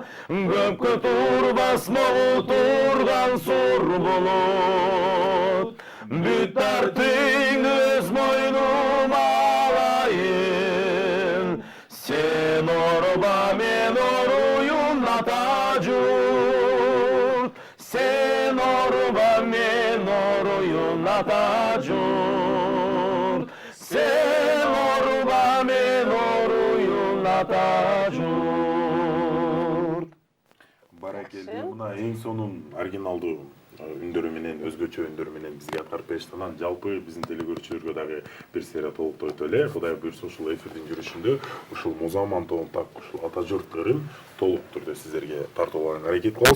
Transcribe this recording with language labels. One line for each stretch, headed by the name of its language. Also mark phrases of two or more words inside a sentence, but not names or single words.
Kyrgyz: Көпкө турбас могу турган сур булут. Бүт тартың өз мойнума алайын. Сен орба мен оруйун ата журт. Сен орба мен оруйун ата журт. Сен орба мен оруйун ата журт. Баракелди. Мына эң сонун оригиналдуу үндөрү менен, өзгөчө үндөрү менен бизге аткарып беришти. Жалпы биздин телекөрүүчүлөргө дагы бир серия толуктойт эле. Кудай буйрса ушул эфирдин жүрүшүндө ушул Музаман тобун так ушул ата журт ырын толук түрдө сиздерге тартууларга аракет кылабыз.